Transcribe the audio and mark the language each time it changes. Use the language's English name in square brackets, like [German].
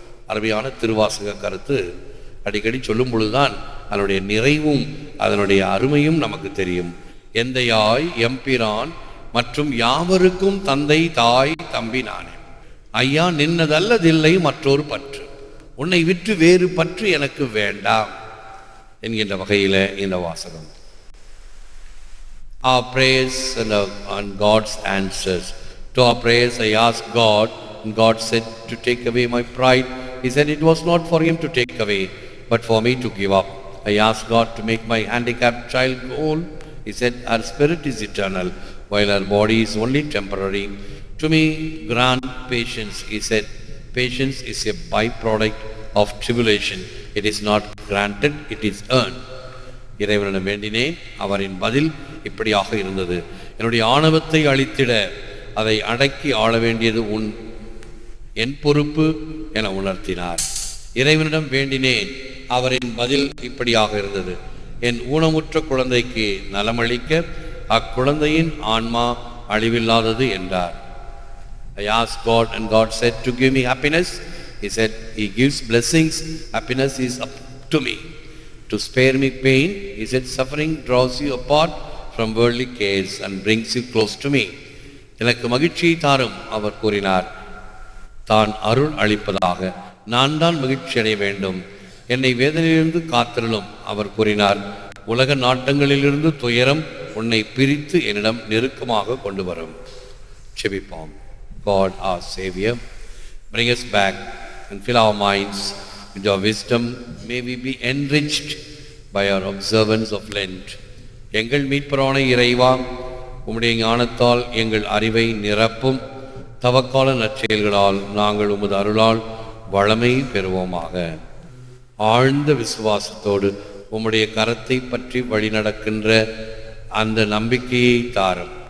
[Tamil] அருமையான திருவாசக கருத்து. அடிக்கடி சொல்லும் பொழுதுதான் அதனுடைய நிறைவும் அதனுடைய அருமையும் நமக்கு தெரியும். எந்தையாய் எம்பிரான் மற்றும் யாவருக்கும் தந்தை தாய் தம்பி நானே, ஐயா நின்னதல்லதில்லை மற்றொரு பற்று, உன்னை விட்டு வேறு பற்று எனக்கு வேண்டாம் என்கின்ற வகையில் இந்த வாசகம். [English] Our prayers and God's answers. To our prayers I asked God, and God said to take away my pride. He said it was not for him to take away, but for me to give up. I asked God to make my handicapped child whole. He said our spirit is eternal, while our body is only temporary. To me grant patience. He said patience is a byproduct of tribulation. It is not granted, it is earned. [Tamil] இறைவனிடம் வேண்டினேன், அவரின் பதில் இப்படியாக இருந்தது. என்னுடைய ஆணவத்தை அழித்திட அதை அடக்கி ஆள வேண்டியது என் பொறுப்பு என உணர்த்தினார். இறைவனிடம் வேண்டினேன், அவரின் பதில் இப்படியாக இருந்தது. என் ஊனமுற்ற குழந்தைக்கு நலமளிக்க அக்குழந்தையின் ஆன்மா அழிவில்லாதது என்றார். [English] I asked God and God said to give me happiness. He said he gives blessings. Happiness is up to me. To spare me pain, he said suffering draws you apart from worldly cares and brings you close to me. [Tamil] எனக்கு மகிழ்ச்சியை தாரும் அவர் கூறினார். தான் அருள் அளிப்பதாக நான் தான் மகிழ்ச்சி அடைய வேண்டும். என்னை வேதனையிலிருந்து காத்திரலும் அவர் கூறினார். உலக நாட்டங்களிலிருந்து துயரம் உன்னை பிரித்து என்னிடம் நெருக்கமாக கொண்டு வரும். செபிப்போம். [English] God our Savior, bring us back and fill our minds with your wisdom. May we be enriched by our observance of Lent. [Tamil] எங்கள் மீட்பரான இறைவா, உம்முடைய ஞானத்தால் எங்கள் அறிவை நிரப்பும். தவக்கால நற்செயல்களால் நாங்கள் உமது அருளால் வளமை பெறுவோமாக. ஆழ்ந்த விசுவாசத்தோடு உம்முடைய கரத்தை பற்றி வழிநடக்கின்ற அந்த நம்பிக்கையை தாரும்.